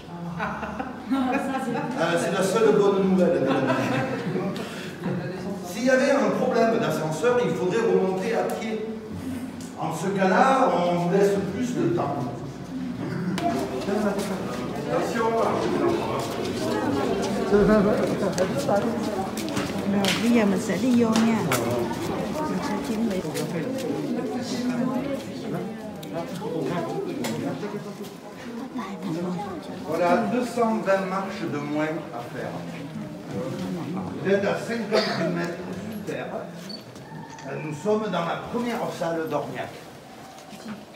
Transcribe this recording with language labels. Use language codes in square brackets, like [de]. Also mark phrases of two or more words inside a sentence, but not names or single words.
[fr] C'est la seule bonne nouvelle. S'il y avait un problème d'ascenseur, il faudrait remonter à pied. En ce cas-là, on vous laisse plus de temps. Attention. [vi] Rồi bây giờ mình sẽ đi vô nha. Mình sẽ chuẩn bị. [fr] Voilà 220 marches de moins à faire. Vous êtes à 50 mètres sous terre. Nous sommes dans la première salle d'Orniac.